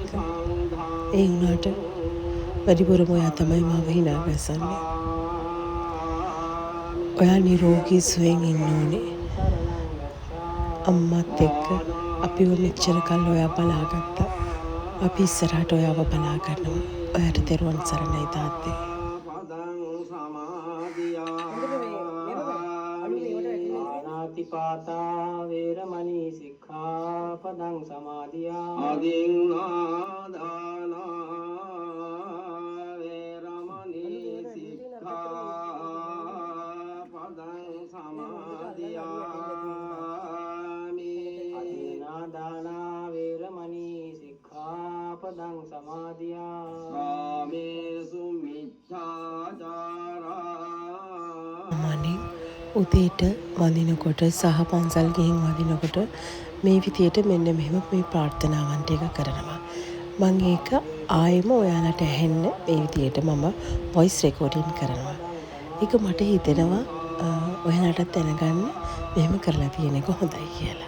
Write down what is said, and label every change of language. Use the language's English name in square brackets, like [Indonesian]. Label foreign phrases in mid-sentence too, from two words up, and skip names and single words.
[Sinhala] ඒ වුණාට වැඩිපුරම ඔයා තමයි මාව hina ගසන්නේ. ඔයා නිරෝගී සුවයෙන් ඉන්න ඕනේ. අම්මත් එක්ක අපිව මෙච්චර කල් ඔයා බලාගත්තා. අපි ඉස්සරහට ඔයාව බලා ගන්නවා. ඔයාට දරුවන් සරණයි තාත්තේ. [Pali] පාතා වේරමණී සික්ඛාපදං සමාදියා ආදින්නාදානා වේරමණී සික්ඛාපදං සමාදියාමි ආදින්නාදානා වේරමණී සික්ඛාපදං සමාදියා කාමේසු මිච්ඡාචාරා. [Sinhala] උදේට වඳිනකොට සහ පන්සල් ගිහින් වඳිනකොට මේ විදියට මෙන්න මෙහෙම මේ ප්‍රාර්ථනාවන් ටික කරනවා. මම ඒක ආයෙම ඔයාලට ඇහෙන්න මේ විදියට මම වොයිස් රෙකෝඩින් කරනවා. ඒක මට හිතෙනවා ඔයාලටත් දැනගන්න මෙහෙම කරලා තියෙන එක හොඳයි කියලා.